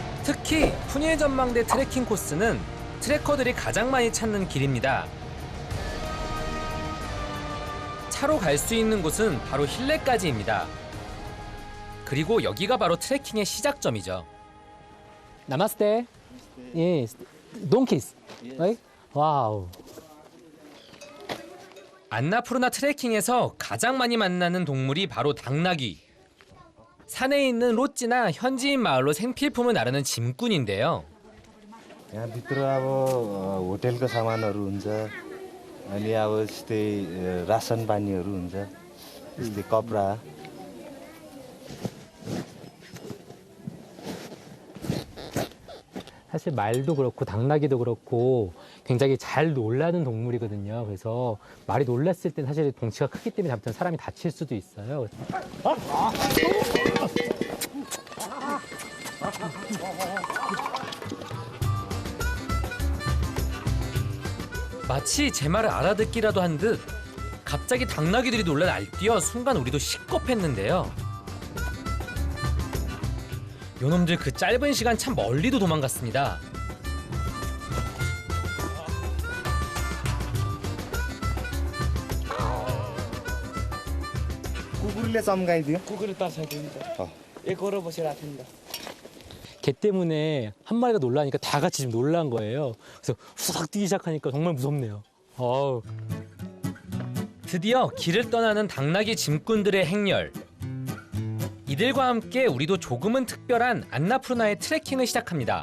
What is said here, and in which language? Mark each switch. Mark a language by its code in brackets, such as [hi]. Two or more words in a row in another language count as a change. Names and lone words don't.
[ko] 특히 푸니엘 전망대 트레킹 코스는 트레커들이 가장 많이 찾는 길입니다. 차로 갈 수 있는 곳은 바로 힐레까지입니다. 그리고 여기가 바로 트레킹의 시작점이죠. 나마스테. 예, [en] donkeys. Right? [ko] 와우. 안나푸르나 트레킹에서 가장 많이 만나는 동물이 바로 당나귀. 산에 있는 로찌나 현지인 마을로 생필품을 나르는 짐꾼인데요. [ne] यहाँ भित्र अब होटेलको सामानहरू हुन्छ अनि अब यस्तै रासन पानीहरू हुन्छ यस्तै कपडा [ko] 사실 말도 그렇고 당나귀도 그렇고 굉장히 잘 놀라는 동물이거든요. 그래서 말이 놀랐을 땐 사실 덩치가 크기 때문에 잘못하면 사람이 다칠 수도 있어요. 마치 제 말을 알아듣기라도 한 듯 갑자기 당나귀들이 놀라 날뛰어 순간 우리도 식겁했는데요. 요놈들 그 짧은 시간 참 멀리도 도망갔습니다. [ne] कुकुरले चम्काइदियो कुकुर तर्साइदिन्छ एकहोरो बसेर राख्नु [ko] 개 때문에 한 마리가 놀라니까 다 같이 지금 놀란 거예요. 그래서 후삭 뛰기 시작하니까 정말 무섭네요. 어우. 드디어 길을 떠나는 당나귀 짐꾼들의 행렬. 이들과 함께 우리도 조금은 특별한 안나푸르나의 트레킹을 시작합니다.